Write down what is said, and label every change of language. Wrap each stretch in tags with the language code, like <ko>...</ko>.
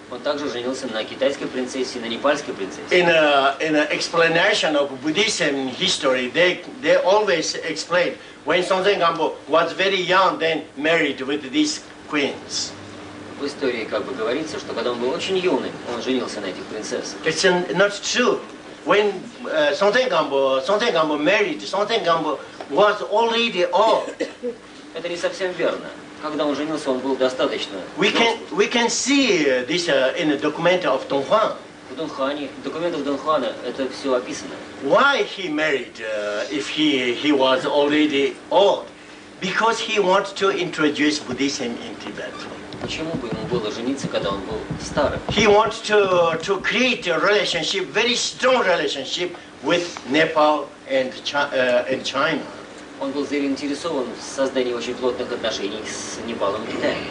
<ru>Он также женился на китайской принцессе и на непальской принцессе.</ru> <en>In an explanation of Buddhism history, they always explain when Songtsen Gampo was very young, then married with these queens.</en> <ru>В истории как бы говорится, что когда он был очень юный, он женился на этих принцессах.</ru> <en>It's not true. When Songtsen Gampo married, Songtsen Gampo was already old.</en> <ru>Это не совсем верно. Когда он женился, он был достаточно взрослым.</ru> <en>We can see this in the document of Donghuang.</en> <ru>В Дунхуане, в документах Дунхуана это все описано.</ru> <en>Why he married if he was already old? Because he wanted to introduce Buddhism in Tibet.</en> <ru>Почему бы ему было жениться, когда он был старым?</ru> <en>He wanted to create a relationship, very strong relationship with Nepal and China.</en> <ru>Он был заинтересован в создании очень плотных отношений с Непалом и Китаем.</ru>